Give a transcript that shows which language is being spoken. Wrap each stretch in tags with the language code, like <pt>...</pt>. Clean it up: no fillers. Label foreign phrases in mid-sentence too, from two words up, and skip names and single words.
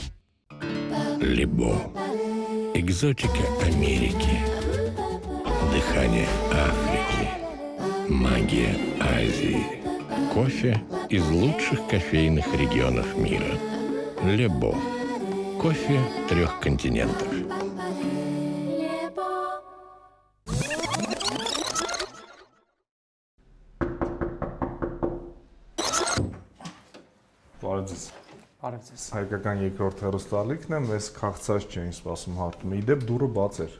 <ru>Лебо. Экзотика Америки. Дыхание Африки. Магия Азии. Кофе из лучших кофейных регионов мира. Лебо. Кофе 3 континентов.</ru> <hy>Բարև Հայկական երկրորդ հեռուստաալիքն է, մեզ քաղցած չէին սպասում հարթում։ Իդեպ դուռը բաց էր։</hy>